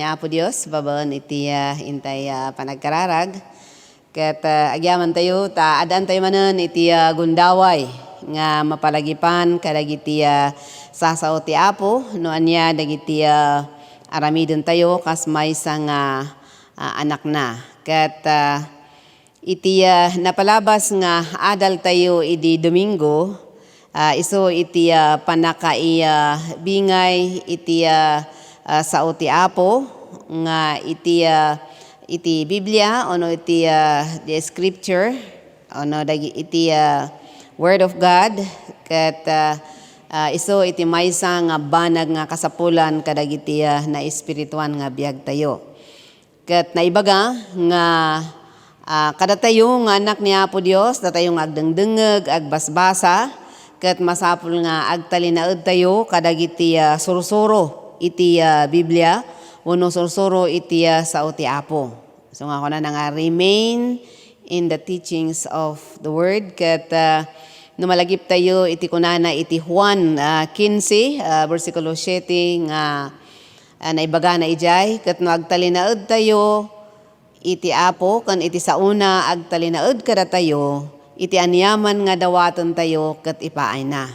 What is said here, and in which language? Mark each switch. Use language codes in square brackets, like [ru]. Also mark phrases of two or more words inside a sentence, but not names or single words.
[ilo] Apo Dios babaan iti intay panagkararag ket agyaman tayo ta adaan tayo manen iti gundaway nga mapalagipan kadagiti sasao ti Apo no anya dagiti aramiden tayo kas maysa nga anak na ket iti napalabas nga adal tayo idi Domingo. Iso iti panakai bingay iti sao ti Apo nga iti Biblia ono iti [en] the scripture [ilo] ono iti [en] word of God [ilo] ket iso iti maysa nga banag nga kasapulan kadagiti na espirituan nga biag tayo ket naibaga nga kada tayo nga anak ni Apo Dios datayo nga agdengdengeg agbasbasa ket masapul nga agtalinaed tayo kadagiti sursuro iti Biblia wenno sursuro iti sao ti Apo. [en] So [ilo] nga ako na nga [en] remain in the teachings of the word. [ilo] Kat numalagip tayo iti kunana iti Juan 15 versikulo 7 nga naibaga na ijay. Kat no agtalinaod tayo iti Apo kan iti sauna agtalinaod kada tayo iti anyaman nga dawaton tayo kat ipaay na.